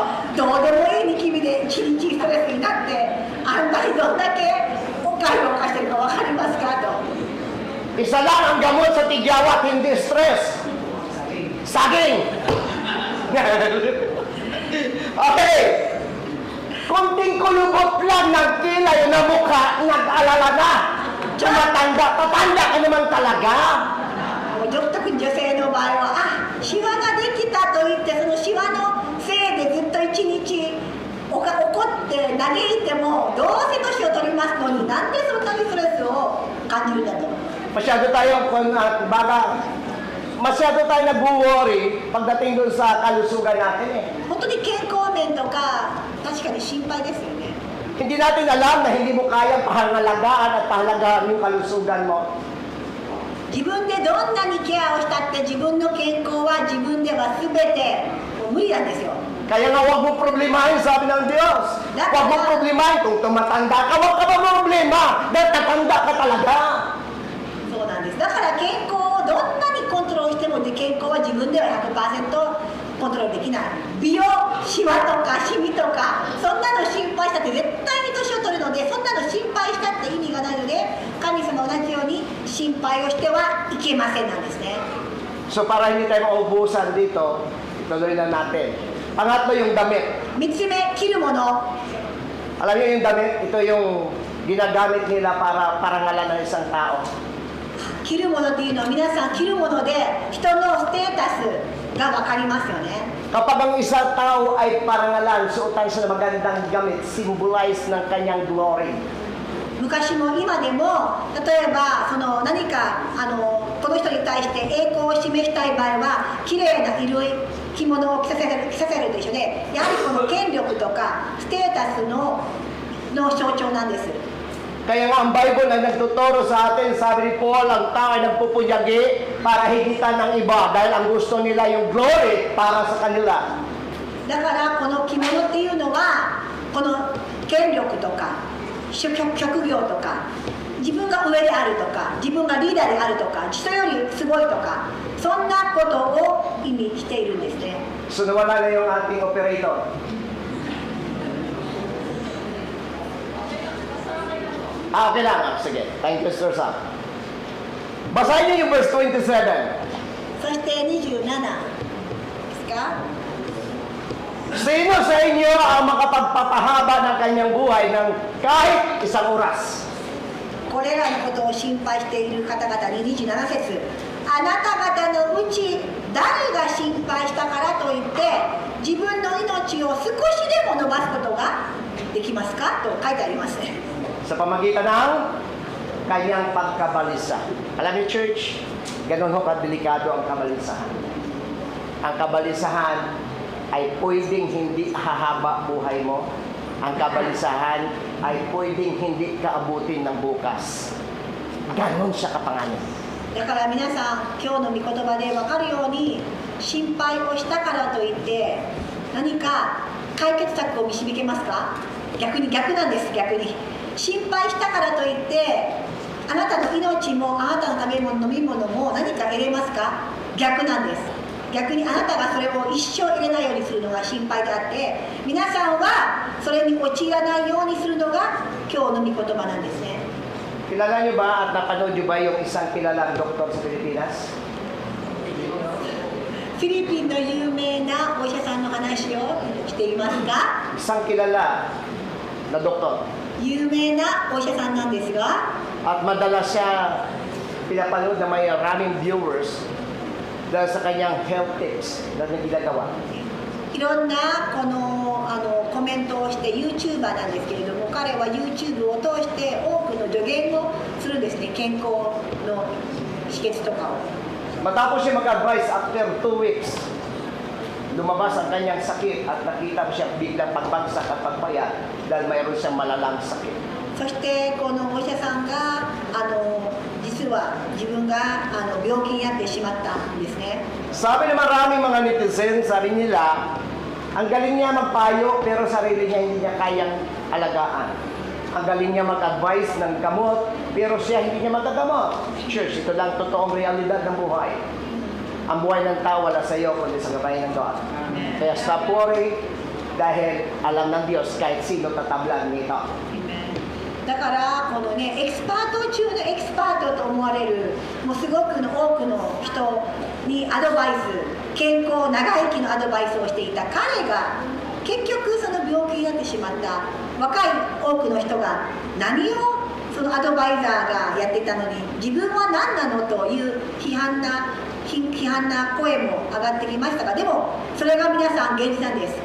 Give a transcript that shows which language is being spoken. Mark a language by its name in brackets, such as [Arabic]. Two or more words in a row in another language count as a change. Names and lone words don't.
[Japanese] どうでもいいニキビで一日ストレスになってあんまりどんだけおかしを犯してるか分かりますかと。 [Filipino] Isa lang ang gamot sa tigyawat, hindi stress. Saging. Okay. Kunting kulubot lang ng kilay na mukha, nag-alala na. Tatanda ka naman talaga. [Japanese] 特に女性の場合はシワができたと言ってそのシワのせいでずっと一日怒って嘆いてもどうせ年を取りますのになんでそんなにストレスを感じるんだと。 [Filipino] Masyado tayo nag-worry pagdating doon sa kalusugan natin eh. [Japanese] 本当に健康面とか確かに心配ですよね。 [Filipino] Hindi natin alam na hindi mo kayang pahangalagaan at pahalagahan yung kalusugan mo. [Japanese] 自分でどんなにケアをしたって自分の健康は自分では全てもう無理なんですよ。 [Filipino] Kaya nga huwag mo problemahin, sabi ng Diyos. Huwag mo problemahin kung tumatanda ka, huwag ka problema dahil tatanda ka talaga. [Japanese] そうなんです。だから健康をどんなにコントロールしても健康は自分では 100% コントロールできない。美容、シワとかシミとかそんなの心配したって絶対に年を取るのでそんなの心配したって意味がないので神様同じように心配をしてはいけませんなんですね。 [Filipino] So para hindi tayo maubusan dito, ituloy na natin. Pangatlo yung damit. [Japanese] 3 つ目、着るもの。 [Filipino] Alam niyo yung damit, ito yung ginagamit nila para parangalan ng isang tao. [Japanese] 着るものっていうのは皆さん着るもので人のステータスが分かりますよね。 [Filipino] Kapag ang isang tao ay parangalan, suotan siya ng magandang gamit, symbolize ng kanyang glory. [Japanese] 昔も今でも例えばその何かこの人に対して栄光を示したい場合は綺麗な衣類着物を着させると一緒でやはりこの権力とかステータスの象徴なんです。 [Filipino] Kaya nga ang Bible ay nagtuturo sa atin, sabi ni Paul, ang tao ay nagpupunyagi para higitan ng iba dahil ang gusto nila yung glory para sa kanila. [Japanese] だからこの着物っていうのはこの権力とか職業とか自分が上であるとか自分がリーダーであるとか人よりすごいとかそんなことを意味しているんですね。 [Filipino] So nawala na yung ating operator. Okay lang. Sige. [English] Thank you, Sir Sam. [Filipino] Basahin niyo yung verse 27. [Japanese] そして27ですか。 [Filipino] Sino sa inyo ang makapagpapahaba ng kanyang buhay ng kahit isang oras? [Japanese] これらのことを心配している方々に27節あなた方のうち誰が心配したからといって自分の命を少しでも伸ばすことができますかと書いてありますね。 [Filipino] Sa pamagitan ng kanyang pagkabalisa. Alam niyo, church, ganun ho kadelikado ang kabalisahan. Ang kabalisahan ay pwedeng hindi hahaba buhay mo. Ang kabalisahan ay pwedeng hindi kaabutin ng bukas. Ganon siya kapanganib. [Japanese] だから皆さん今日の御言葉で分かるように心配をしたからといって何か解決策を導けますか。逆なんです。逆に心配したからといってあなたの命もあなたの食べ物飲み物も何か得れますか。逆なんです。逆にあなたがそれを一生入れないようにするのが心配であって皆さんはそれに陥らないようにするのが今日の御言葉なんですね。 [Filipino] Kilala niyo ba at napanood niyo ba yung isang kilalang doktor sa Pilipinas? [Japanese] フィリピンの有名なお医者さんの話をしていますか。 [Filipino] Isang kilala na doktor. [Japanese] 有名なお医者さんなんですが、 [Filipino] At madalas siya pinapanood na may maraming viewers dahil sa kanyang [English] health tips [Filipino] na ginagawa. [Japanese] いろんなこのコメントをして YouTuber なんですけれども、彼は YouTube を通して多くの助言をするんですね、健康の秘訣とかを。 [Filipino] Matapos siya mag-advise [English] after 2 weeks, [Filipino] lumabas ang kanyang sakit at nakita mo siya biglang pagbagsak at pagpayat dahil mayroon siyang malalang sakit. [Japanese] そしてこのお医者さんが実は自分が病気になってしまったんですね。 [Filipino] Sabi ng maraming mga netizen, sabi nila, ang galing niya magpayo pero sarili niya hindi niya kayang alagaan. Ang galing niya mag-advise ng gamot pero siya hindi niya magagamot. Church, ito lang totoong realidad ng buhay. Ang buhay ng tao wala sa iyo kundi sa gabayan ng God. Kaya [English] stop worry [Filipino] dahil alam ng Diyos kahit sino tatablan nito. [Japanese] だからこのねエキスパート中のエキスパートと思われるもうすごくの多くの人にアドバイス、健康長生きのアドバイスをしていた彼が結局その病気になってしまった若い多くの人が何をそのアドバイザーがやっていたのに自分は何なのという批判な声も上がってきましたが、でもそれが皆さん現実なんです。